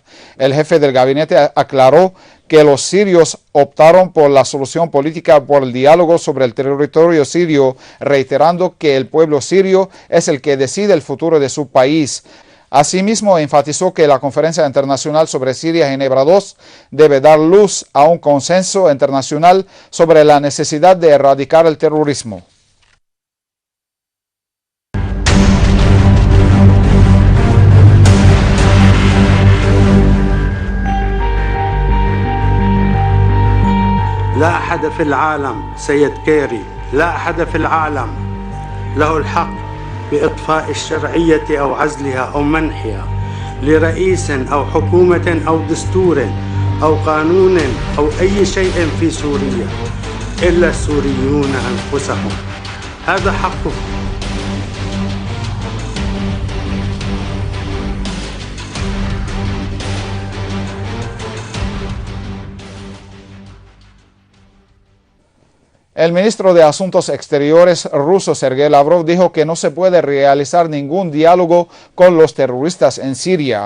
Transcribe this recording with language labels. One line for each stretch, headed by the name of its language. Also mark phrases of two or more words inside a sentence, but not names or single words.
Spanish: El jefe del gabinete aclaró que los sirios optaron por la solución política por el diálogo sobre el territorio sirio, reiterando que el pueblo sirio es el que decide el futuro de su país. Asimismo, enfatizó que la Conferencia Internacional sobre Siria Ginebra II debe dar luz a un consenso internacional sobre la necesidad de erradicar el terrorismo.
Arabic: لا أحد في العالم سيد كيري لا أحد في العالم له الحق بإطفاء الشرعية أو عزلها أو منحها لرئيس أو حكومة أو دستور أو قانون أو أي شيء في سوريا إلا السوريون أنفسهم. هذا حقهم.
Spanish: El ministro de Asuntos Exteriores ruso Sergei Lavrov dijo que no se puede realizar ningún diálogo con los terroristas en Siria.